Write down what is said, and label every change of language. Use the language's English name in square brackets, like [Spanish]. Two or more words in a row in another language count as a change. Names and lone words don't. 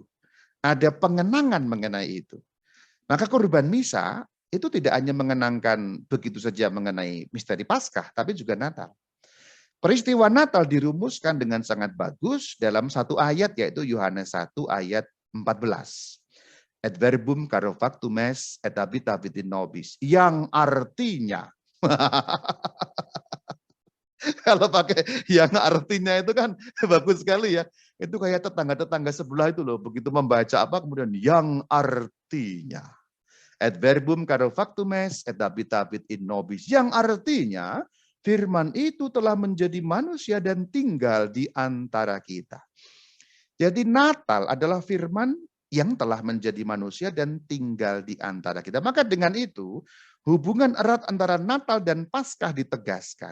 [Indonesian] Ada pengenangan mengenai itu. Maka kurban misa itu tidak hanya mengenangkan begitu saja mengenai misteri Paskah, tapi juga Natal. Peristiwa Natal dirumuskan dengan sangat bagus dalam satu ayat, yaitu Yohanes 1 ayat 14. [Latin] Et verbum caro factum est et habitavit in nobis. [Indonesian] Yang artinya, kalau pakai yang artinya itu kan bagus sekali ya. Itu kayak tetangga-tetangga sebelah itu loh, begitu membaca apa kemudian yang artinya. [Latin] Et verbum caro factum est et habitavit in nobis. [Indonesian] Yang artinya firman itu telah menjadi manusia dan tinggal di antara kita. Jadi Natal adalah firman yang telah menjadi manusia dan tinggal di antara kita. Maka dengan itu hubungan erat antara Natal dan Paskah ditegaskan.